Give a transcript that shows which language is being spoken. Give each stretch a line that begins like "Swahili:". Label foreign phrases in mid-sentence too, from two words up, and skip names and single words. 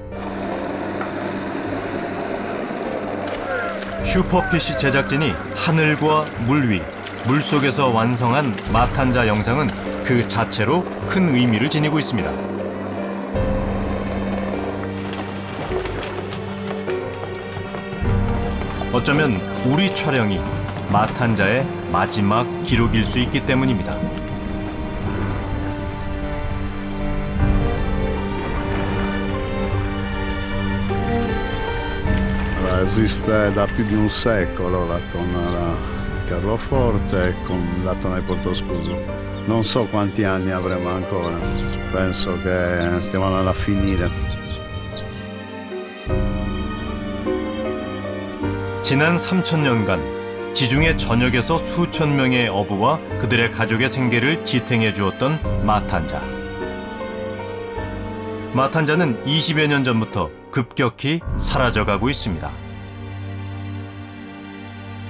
Korean: 슈퍼피쉬 제작진이 하늘과 물 위, 물속에서 완성한 마탄자 영상은 그 자체로 큰 의미를 지니고 있습니다. 어쩌면 우리 촬영이 마탄자의 마지막 기록일 수 있기 때문입니다.
Italian: Esiste da più di un secolo la tonnara di Carloforte con la tonna di Portoscuso. Non so quanti anni avremo ancora, penso che stiamo andando a finire.
Korean: 지난 3000년간 지중해 전역에서 수천 명의 어부와 그들의 가족의 생계를 지탱해 주었던 마탄자. 마탄자는 20여 년 전부터 급격히 사라져가고 있습니다.